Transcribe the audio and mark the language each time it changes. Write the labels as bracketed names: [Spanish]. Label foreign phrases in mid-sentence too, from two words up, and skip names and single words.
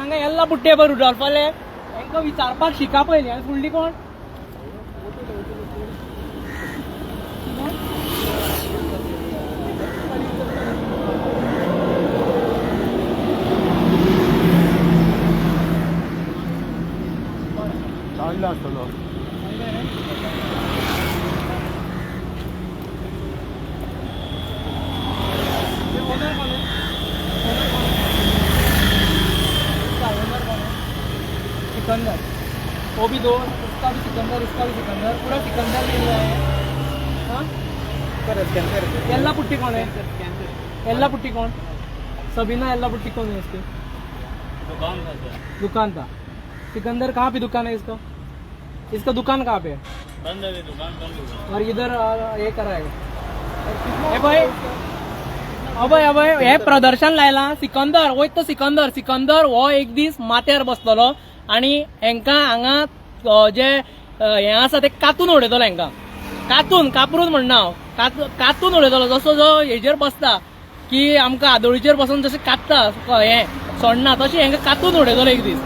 [Konkani] हांगा येल्ला पुट्टे पळय रुडॉल्फ जाले तांकां विचारपाक शिका पयलीं आनी फुडली कोण चांगला आसतलो. [Hindi] सिकंदर वो भी दो उसका भी सिकंदर पूरा सिकंदर मिल रहा है. हाँ येल्ला पुट्टी कौन है? येल्ला पुट्टी कौन? सबीना येल्ला पुट्टी कौन है इसकी? दुकान था. सिकंदर कहाँ पे दुकान है इसका दुकान कहाँ पे है? बंद है दुकान. और इधर ये कराएगा [Konkani] अभय हे प्रदर्शन लायला सिकंदर वयत तो सिकंदर हो एक दीस माथ्यार बसतलो आनी हांकां हांगा जे हे आसा ते कातून उडयतलो हांकां कापरून म्हणना हांव कातून उडयतलो जसो जो हेजेर बसता की आमकां आदोळीचेर बसून जशें कातता हे सोडना तशें हांकां कातून उडयतलो एक दीस.